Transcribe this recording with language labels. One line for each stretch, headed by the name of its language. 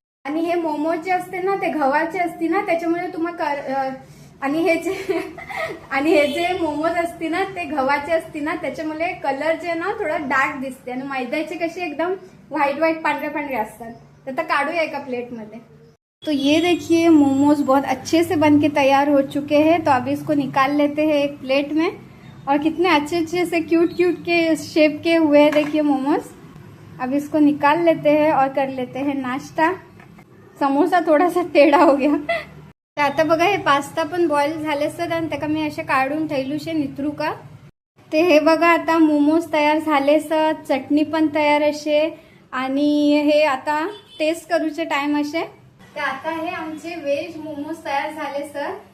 Marathi: आणि हे मोमोज जे असते ना ते गव्हाचे असते ना, त्याच्यामुळे तुम्हाला आणि हे जे मोमोज असते ना ते गव्हाचे असते ना, त्याच्यामुळे कलर जे ना थोडा डार्क दिसते. आणि मैद्याचे कसे एकदम व्हाइट पांढरे असतात. तर आता काढूया एका प्लेट मध्ये.
Hindi: तो ये देखिए, मोमोज बहुत अच्छे से बन के तैयार हो चुके हैं. तो अभी इसको निकाल लेते हैं एक प्लेट में. और कितने अच्छे से क्यूट के शेप के हुए हैं देखिए मोमोज. अब इसको निकाल लेते हैं और कर लेते हैं नाश्ता. समोसा थोड़ा सा टेढ़ा हो गया.
Konkani: तर आता बघा, हे पास्ता पण बॉईल झाले असतात आणि त्याका मी असे काढून ठेवलूशे नितरू का. ते हे बघा, आता मोमोज तयार झाले असत, चटणी पण तयार असे. आणि हे आता टेस्ट करूचे टाइम असे. तर आता हे आमचे व्हेज मोमोज तयार झाले सर.